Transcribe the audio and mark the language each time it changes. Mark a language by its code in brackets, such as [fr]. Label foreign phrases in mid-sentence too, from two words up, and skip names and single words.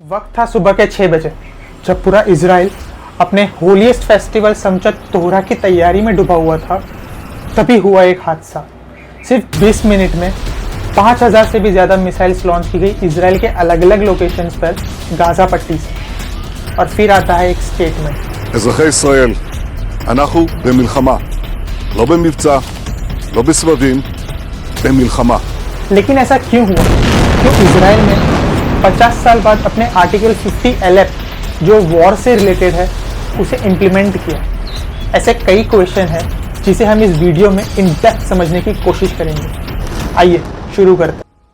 [hi] वक्त था सुबह के 6 बजे, जब पूरा इजराइल अपने [en] holiest festival [hi] समचत तोहरा की तैयारी में डूबा हुआ था। तभी हुआ एक हादसा। सिर्फ 20 मिनट में 5000 से भी ज़्यादा मिसाइल्स लॉन्च की गई इजराइल के अलग अलग लोकेशंस पर गाज़ा पट्टी से। और फिर आता है एक स्टेटमेंट। [he] אזרחי ישראל, אנחנו במלחמה, לא במבצע, לא בסבבים, במלחמה. [hi] लेकिन ऐसा क्यों हुआ? क्यों इजराइल ने 50 साल बाद अपने आर्टिकल 50 LF जो वॉर से रिलेटेड है उसे इम्प्लीमेंट किया? ऐसे कई क्वेश्चन हैं जिसे हम इस वीडियो में [en] in depth [hi] समझने की कोशिश करेंगे। आइए शुरू करते हैं।